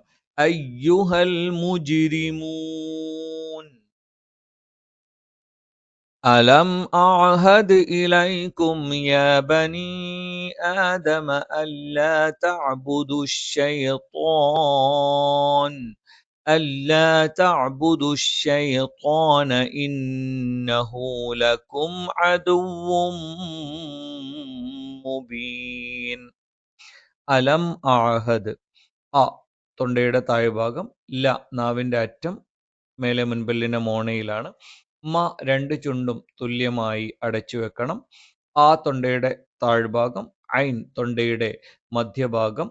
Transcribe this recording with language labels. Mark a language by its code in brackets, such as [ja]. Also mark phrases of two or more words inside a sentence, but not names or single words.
[ar] أيها المجرمون. ألم أعهد إليكم يا بني آدم ألا تعبدوا الشيطان. ألا تعبدوا الشيطان إنه لكم عدو مبين. ألم أعهد. [ml] തൊണ്ടയുടെ താഴ്ഭാഗം. നാവിന്റെ അറ്റം മേലെ മുൻപല്ലിന്റെ മോണയിലാണ്. രണ്ട് ചുണ്ടും തുല്യമായി അടച്ചു വെക്കണം. തൊണ്ടയുടെ താഴ്ഭാഗം. ഐൻ തൊണ്ടയുടെ മധ്യഭാഗം.